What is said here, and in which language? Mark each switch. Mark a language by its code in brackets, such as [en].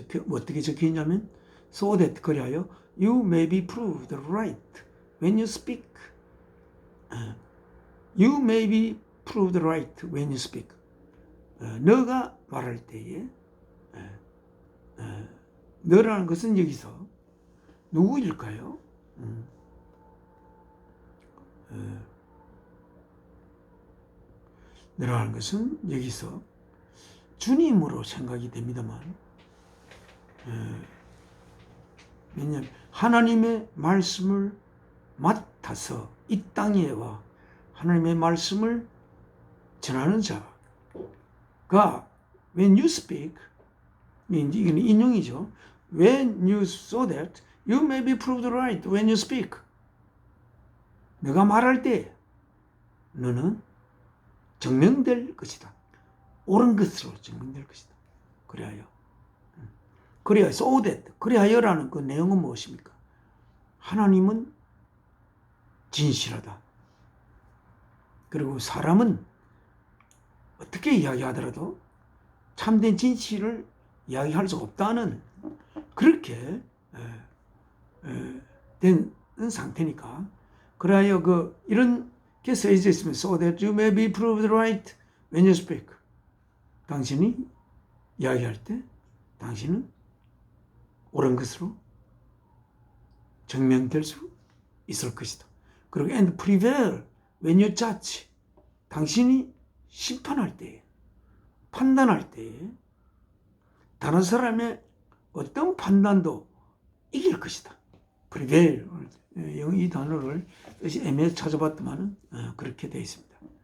[ko] 어떻게 적혀 있냐면 [en] So that [ko] 그리하여 [en] you may be proved right when you speak. You may be proved right when you speak. [ko] 너가 말할 때에 너라는 것은 여기서 누구일까요? 내려가는 것은 여기서 주님으로 생각이 됩니다만, 왜냐하면 하나님의 말씀을 맡아서 이 땅에 와 하나님의 말씀을 전하는 자가 [en] when you speak, [ko] 이건 인용이죠. [en] When you so that you may be proved right when you speak. [ko] 내가 말할 때 너는 증명될 것이다. 옳은 것으로 증명될 것이다. 그래야 so that, 그리하여라는 그 내용은 무엇입니까? 하나님은 진실하다. 그리고 사람은 어떻게 이야기하더라도 참된 진실을 이야기할 수 없다는 그렇게 된 상태니까, 그래야 이런 게 써져 있으면 [en] so that you may be proved right when you speak. [ko] 당신이 이야기할 때 당신은 옳은 것으로 증명될 수 있을 것이다. 그리고 [en] and prevail when you judge. [ko] 당신이 심판할 때, 판단할 때 다른 사람의 어떤 판단도 이길 것이다. [en] prevail. [ko] 이 단어를 뜻이 애매해서 찾아봤더만 그렇게 되어 있습니다.